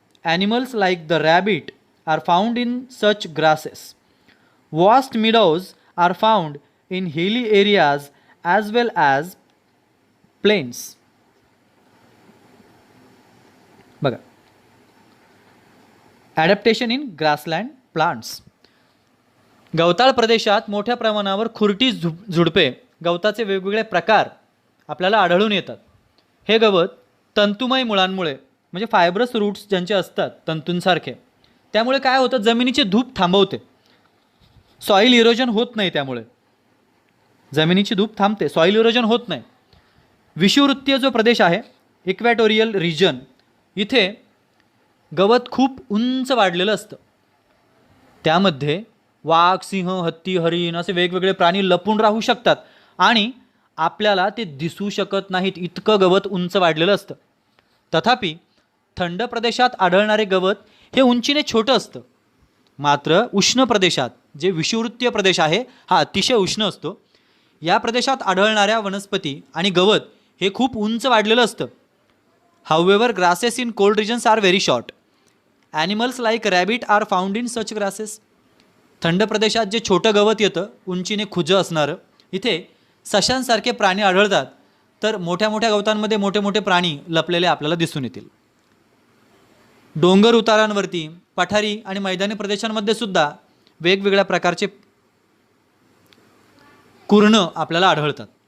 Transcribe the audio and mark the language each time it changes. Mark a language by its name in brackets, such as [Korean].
[English] Animals like the rabbit are found in such grasses. Vast meadows are found in hilly areas as well as plains. [Marathi] बघा, [English] Adaptation in grassland plants. [Marathi] गवताळ प्रदेशात मोठ्या प्रमाणावर खुरटी झुडपे, गवताचे वेगवेगळे प्रकार आपल्याला आढळून येतात. हे गवत तंतुमय मुळांमुळे म्हणजे फायब्रस रूट्स ज्यांचे असतात तंतूंसारखे, त्यामुळे काय होतं, जमिनीची धूप थांबवते. सॉईल इरोजन होत नाही, त्यामुळे जमिनीची धूप थांबते, सॉईल इरोजन होत नाही. विषुववृत्तीय जो प्रदेश आहे, इक्वेटोरियल रिजन, इथे गवत खूप उंच वाढलेलं असतं. त्यामध्ये वाघ, सिंह, हत्ती, हरिण असे वेगवेगळे प्राणी लपून राहू शकतात आणि आपल्याला ते दिसू शकत नाहीत, इतकं गवत उंच वाढलेलं असतं. तथापि थंड प्रदेशात आढळणारे गवत हे उंचीने छोटं असतं. मात्र उष्ण प्रदेशात, जे विषुववृत्तीय प्रदेश आहे हा अतिशय उष्ण असतो, या प्रदेशात आढळणाऱ्या वनस्पती आणि गवत हे खूप उंच वाढलेलं असतं. [English] However, grasses in cold regions are very short. Animals like rabbit are found in such grasses. [Marathi] थंड प्रदेशात जे छोटं गवत येतं, उंचीने खुजं असणारं, इथे सशांसारखे प्राणी आढळतात. तर मोठ्या मोठ्या गवतांमध्ये मोठे मोठे प्राणी लपलेले आपल्याला दिसून येतील. डोंगर उतारांवरती, पठारी आणि मैदानी प्रदेशांमध्ये सुद्धा वेगवेगळ्या प्रकारचे कुर्ण आपल्याला आढळतात.